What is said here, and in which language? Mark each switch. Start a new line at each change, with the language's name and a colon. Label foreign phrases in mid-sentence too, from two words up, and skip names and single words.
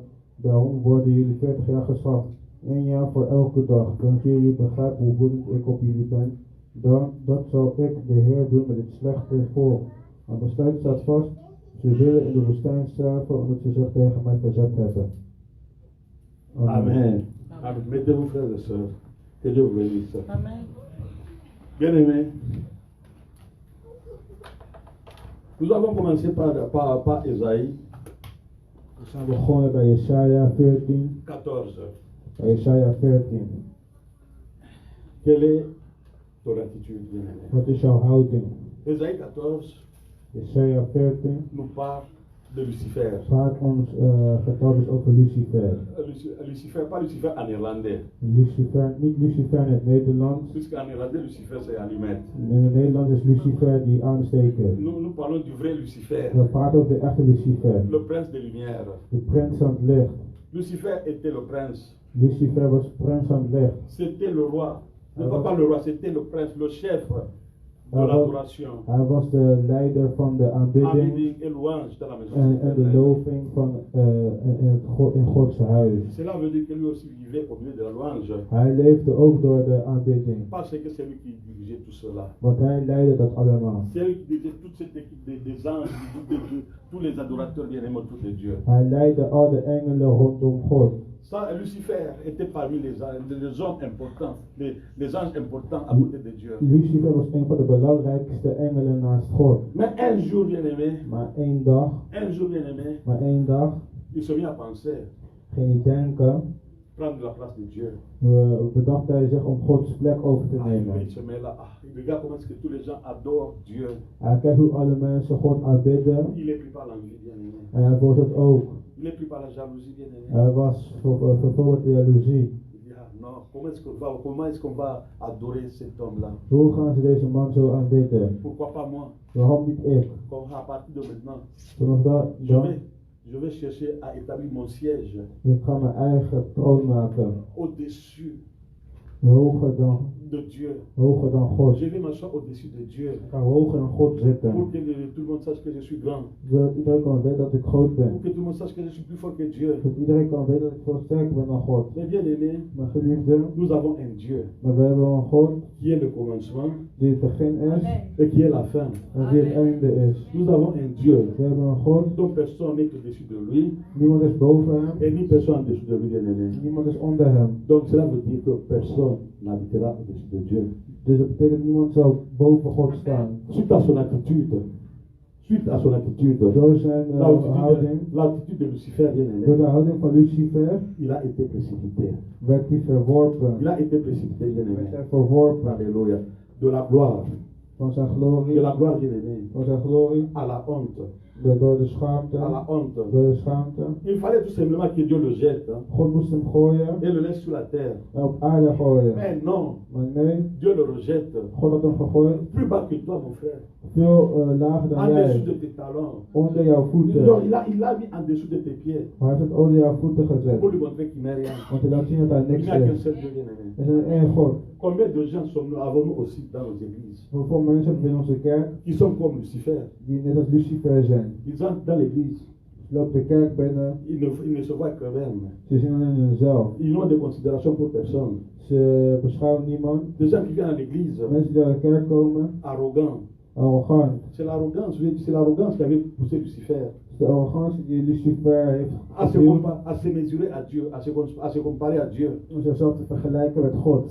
Dutch: Daarom worden jullie 40 jaar gestraft. 1 jaar voor elke dag. Dan zullen jullie begrijpen hoe woedend ik op jullie ben. Dat zal ik, de Heer, doen met dit slechte volk. Maar besluit staat vast. Ze zullen in de woestijn sterven omdat ze zich tegen mij verzet hebben. Amen. Amen.
French: Mettez-vous, frères et sœurs. Que Dieu vous bénisse. Amen. Bien-aimés, nous avons commencé par Esaïe
Dutch: We zijn begonnen bij Jesaja 14. 14. Bij Jesaja 14.
French: Quelle est ton attitude, bien-aimé?
Dutch: Wat is jouw houding?
French: Esaïe 14
Dutch: Jesaja 14
French: nous parle de Lucifer.
Dutch: praat ons vertelt dus over Lucifer.
French: Lucifer, pas Lucifer en néerlandais.
Dutch: Lucifer, niet Lucifer in het Nederlands.
French: Puisqu'en néerlandais, Lucifer c'est allumette.
Dutch: In het Nederlands is Lucifer die aansteken.
French: Nous parlons du vrai Lucifer,
Dutch: We praten over de echte Lucifer.
French: le prince de lumière.
Dutch: De prins van het licht.
French: Lucifer était le prince.
Dutch: Lucifer was prins van het licht.
French: C'était le roi. Non, pas le roi, c'était le prince, le chef de l'adoration.
Dutch: Hij was de leider van de aanbidding
French: Aanbidding et louange dans la maison.
Dutch: en de loving van, in Gods huis.
French: Cela veut dire que lui aussi vivait au milieu de la louange.
Dutch: Hij leefde ook door de aanbidding.
French: Parce que c'est lui qui dirigeait tout cela.
Dutch: Want hij leidde dat allemaal.
French: C'est lui qui dirigeait toute cette équipe des anges, tous les adorateurs bien-aimés autour de Dieu.
Dutch: Hij leidde al de engelen rondom God.
French: Ça, Lucifer était parmi les hommes importants, les anges importants à côté de Dieu.
Dutch: Lucifer was een van de belangrijkste engelen naast God.
French: Mais un jour, bien-aimé,
Dutch: Maar één dag,
French: il se mit à penser,
Dutch: ging hij denken,
French: prendre la place de Dieu.
Dutch: bedacht hij zich om Gods plek over te
French: Il
Dutch: nemen.
French: se met là, il regarde comment est-ce que tous les gens adorent Dieu.
Dutch: Hij kijkt hoe alle mensen God aanbidden
French: Il est pris par l'envie, bien-aimé.
Dutch: en hij wordt het ook.
French: Il est pris par la jalousie, bien-aimé.
Dutch: Hij was vervolgens de jaloezie.
French: Il dit, ah non, comment est-ce qu'on va adorer cet homme-là?
Dutch: Hoe gaan ze deze man zo aanbidden?
French: Pourquoi pas moi?
Dutch: Waarom niet ik?
French: Comme à partir de maintenant,
Dutch: Vanaf dat,
French: je vais chercher à établir mon siège
Dutch: ik ga mijn eigen troon maken.
French: au-dessus
Dutch: Hoger dan
French: de Dieu.
Dutch: God.
French: Je vais m'asseoir au-dessus de Dieu.
Dutch: Ik ga hoger dan God zitten.
French: Pour que tout le monde sache que je suis grand.
Dutch: Zodat iedereen kan weten dat ik groot
French: Pour
Dutch: ben.
French: que tout le monde sache que je suis plus fort que Dieu.
Dutch: Zodat iedereen kan weten dat ik veel sterker ben dan God.
French: Mais bien aimé,
Dutch: Mijn geliefde,
French: nous avons un Dieu
Dutch: maar we hebben een God
French: qui est le commencement
Dutch: die het begin is
French: et qui est la fin.
Dutch: en die het einde is.
French: Nous avons un Dieu
Dutch: We hebben een God,
French: dont personne n'est au-dessus de lui
Dutch: niemand is boven hem,
French: et ni personne en dessous de lui, bien aimé.
Dutch: niemand is onder hem.
French: Donc cela veut dire que personne n'habitera au-dessus de Dieu.
Dutch: Dus dat betekent niemand zal boven God staan.
French: Suite à son attitude,
Dutch: Door zijn houding,
French: l'attitude de Lucifer, bien
Dutch: door de
French: aimé,
Dutch: houding van Lucifer,
French: il a été précipité.
Dutch: werd hij verworpen.
French: Il a été précipité, bien
Dutch: Werd
French: aimé.
Dutch: hij verworpen.
French: Alléluia. De la gloire
Dutch: van zijn
French: de
Dutch: glorie,
French: la gloire bien-aimée,
Dutch: van zijn glorie,
French: à la honte,
Dutch: door de schaamte,
French: à la honte.
Dutch: door de schaamte.
French: Il fallait tout simplement que Dieu le jette hein,
Dutch: God moest hem gooien
French: et le laisse sur la terre.
Dutch: en op aarde gooien.
French: Mais non,
Dutch: Maar nee,
French: Dieu le rejette.
Dutch: God had hem gegooid,
French: Plus bas que toi, mon frère.
Dutch: veel lager dan
French: En dessous
Dutch: jij,
French: de tes talons.
Dutch: onder jouw voeten.
French: Non, il l'a mis en dessous de tes pieds.
Dutch: Maar hij heeft het onder jouw voeten gezet,
French: Pour lui montrer qu'il n'est rien.
Dutch: want hij laat zien dat hij
French: Il
Dutch: niks
French: n'y a qu'un
Dutch: is.
French: seul Dieu bien-aimé.
Dutch: Er is een één God.
French: Combien de gens avons-nous aussi dans nos églises
Dutch: Hoeveel mensen hebben we in onze kerk
French: qui sont comme Lucifer?
Dutch: die net als Lucifer zijn?
French: Ils entrent dans l'église,
Dutch: Ze lopen de kerk binnen,
French: ils ne se voient qu'eux-mêmes.
Dutch: ze zien alleen hunzelf.
French: Ils n'ont de considération pour personne.
Dutch: Ze beschouwen niemand.
French: Des gens qui viennent à l'église,
Dutch: Mensen die naar de kerk komen,
French: arrogants.
Dutch: arrogant.
French: C'est l'arrogance qui avait poussé Lucifer
Dutch: De arrogantie die Lucifer heeft
French: à se mesurer à Dieu, à se comparer à Dieu.
Dutch: om zichzelf te vergelijken met God.